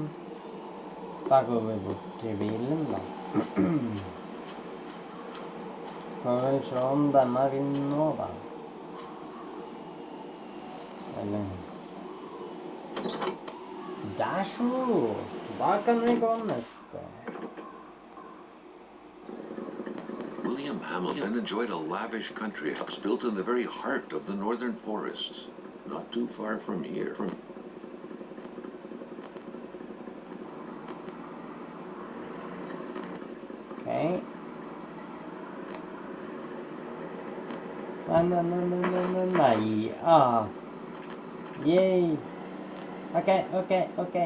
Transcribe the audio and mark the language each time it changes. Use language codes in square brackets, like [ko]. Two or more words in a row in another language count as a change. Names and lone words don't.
[no] Da går vi bort til bilen, da. Får vel se om denne vinner nå, da. Eller der så! Da kan vi gå neste. [en] William Hamilton enjoyed a lavish country house built in the very heart of the northern forests, not too far from here. Okay. [no] Nei. Yay. Ok.